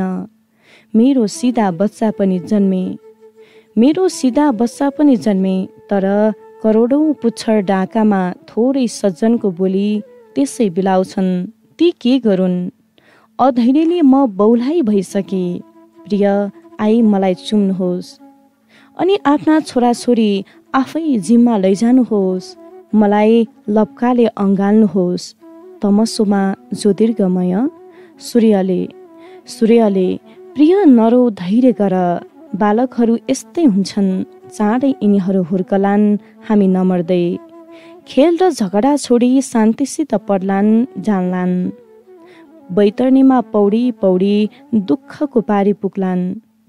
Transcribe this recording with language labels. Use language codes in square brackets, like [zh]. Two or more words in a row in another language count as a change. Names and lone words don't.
[ne] मेरो सिधा बच्चा पनि जन्मे, तर करोडौँ पुच्छर डाकामा थोरै सज्जनको बोली त्यसै बिलाउँछन्। ती के गरून्? अधैर्यले म बौलाइ भइसके। प्रिय, आई मलाई चुम्नुहोस् अनि आफ्ना छोराछोरी आफै जिम्मा लैजानुहोस्। मलाई लप्काले अँगाल्नुहोस्। [sa] तमसोमा ज्योतिर्गमय [ne] सूर्यले प्रिय नरो, धैर्य गर। बालकहरू यस्तै हुन्छन्, चाँडै यिनीहरू हुर्कलान्, हामी नमर्दै। खेल र झगडा छोडी शान्तिसित पढ्लान्, जान्लान्। बैतरणीमा पौडी दुःखको पारी पुग्लान्।